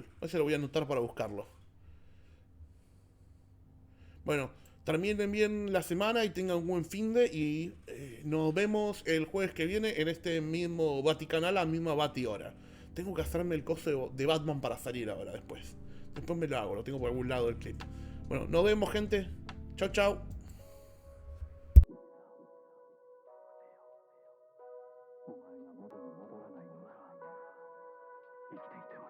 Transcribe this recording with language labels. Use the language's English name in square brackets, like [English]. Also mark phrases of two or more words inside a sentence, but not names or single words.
[Spanish] Ese lo voy a anotar para buscarlo. Bueno, terminen bien la semana y tengan un buen fin de. Y nos vemos el jueves que viene en este mismo Vaticanal, a la misma Bati hora. Tengo que hacerme el coso de Batman para salir ahora después. Después me lo hago, lo tengo por algún lado del clip. Bueno, nos vemos, gente. Chao, chao. [Japanese] お前が元に戻らないのなら生きていて